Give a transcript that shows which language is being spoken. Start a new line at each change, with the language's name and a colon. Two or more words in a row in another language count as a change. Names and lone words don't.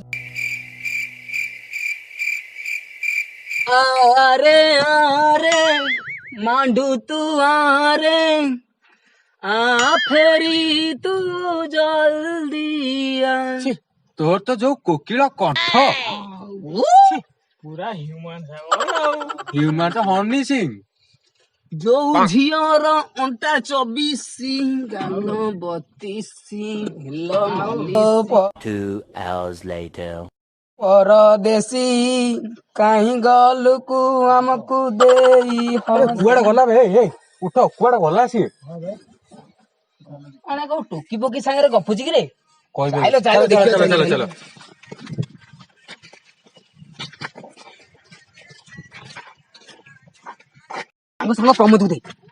Hindi: आरे आरे मांडू तू आरे आ फेरी तू जल्दी आ।
Odia: ତୋର ତ ଯୋଉ କୋକିଳ କଣ୍ଠ ପୁରା ହ୍ୟୁମାନ ହ୍ୟୁମାନ ତ ହନି ସିଂ। ଯୋଉ ଝିଅର ଅଣ୍ଟା 24 ଗାଲ 32
English: 2 hours later.
Odia: ପରଦେଶୀ କାହିଁ ଗଲୁକୁ ଆମକୁ ଦେଇ କୁଆଡେ ଗଲା ବେ? ଉଠ, କୁଆଡେ ଗଲା ସିଏ? ଆଣେ କୋଉ ଟୋକି ପୋକି ସାଙ୍ଗରେ ଗପୁଛି କି ରେ? କହିବେ। ଚାଲ ଦେଖିବା ଚାଲ। ଆମ ସାଙ୍ଗ ପ୍ରମୋଦକୁ ଦେ।